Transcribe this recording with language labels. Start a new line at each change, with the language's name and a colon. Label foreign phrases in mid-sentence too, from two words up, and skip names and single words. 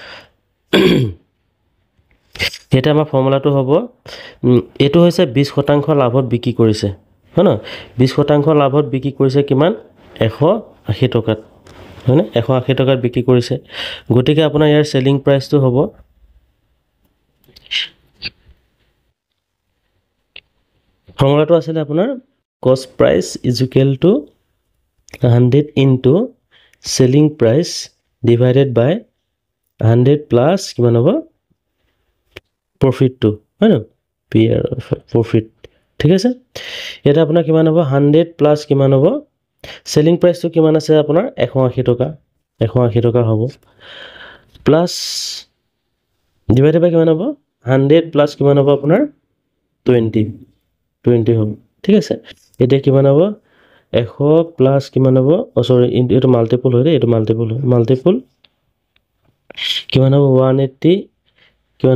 Assamese: এটা আমাৰ ফৰ্মুলাটো হ'ব এটো হৈছে 20% লাভত বিক্ৰী কৰিছে হয় না 20% লাভত বিক্ৰী কৰিছে কিমান 180 টকাত হয় না 180 টকাত বিক্ৰী কৰিছে গতিকে আপোনাৰ ইয়াৰ
English: selling price
Assamese: হ'ব ফৰ্মুলাটো আছিল আপোনাৰ
English: cost price is equal to 100 into selling price divided
Assamese: by 100 plus কিমান হ'ব profit to হয় না profit ঠিক আছে এটা আপোনাৰ কিমান হ'ব 100 plus কিমান হ'ব
English: selling price
Assamese: to কিমান আছে আপোনাৰ 180 টকা হ'ব plus
English: divided by
Assamese: কিমান হ'ব 100 plus কিমান হ'ব আপোনাৰ 20 হ'ব ঠিক আছে এটা কিমান হ'ব 100 প্লাস কিমান হ'ব সৰি এটো মাল্টিপল হয় এটো মাল্টিপল কিমান হ'ব 180 কিমান